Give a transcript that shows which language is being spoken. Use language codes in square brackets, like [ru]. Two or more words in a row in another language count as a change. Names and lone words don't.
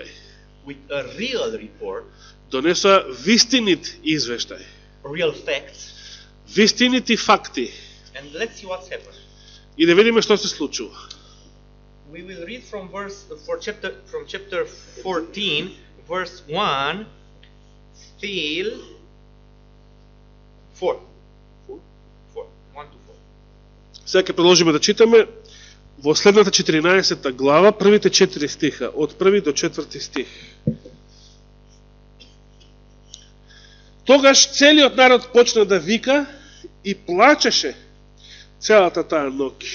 [en] with a real report, [mk] Донесоа вистинит извештај. [en] real facts, [mk] Вистинити факти. [en] and let's see what's happened. [mk] И да видиме што се случува. [en] We will read from chapter 14, verse 1 till 4. 1 to 4. [mk] Сега ќе продолжиме да читаме во следната 14 глава, првите 4 стиха, од 1 до 4 стих. Тогаш целиот народ почна да вика и плачеше целата таа ноќ.